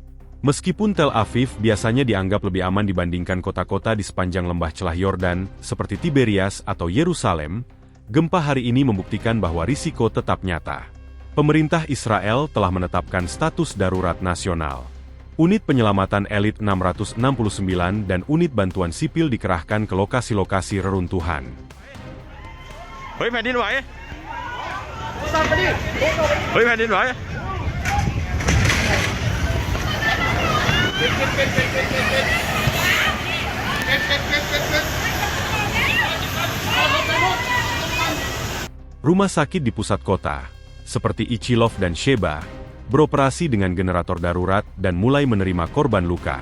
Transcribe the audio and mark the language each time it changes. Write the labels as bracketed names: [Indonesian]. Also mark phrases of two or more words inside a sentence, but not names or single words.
[Indonesian] Meskipun Tel Aviv biasanya dianggap lebih aman dibandingkan kota-kota di sepanjang lembah celah Yordan, seperti Tiberias atau Yerusalem, gempa hari ini membuktikan bahwa risiko tetap nyata. Pemerintah Israel telah menetapkan status darurat nasional. Unit penyelamatan elit 669 dan unit bantuan sipil dikerahkan ke lokasi-lokasi reruntuhan. [Thai] เฮ้ยแผ่นดินไหวเฮ้ยแผ่นดินไหว [Indonesian] Rumah sakit di pusat kota, seperti Ichilov dan Sheba, beroperasi dengan generator darurat dan mulai menerima korban luka.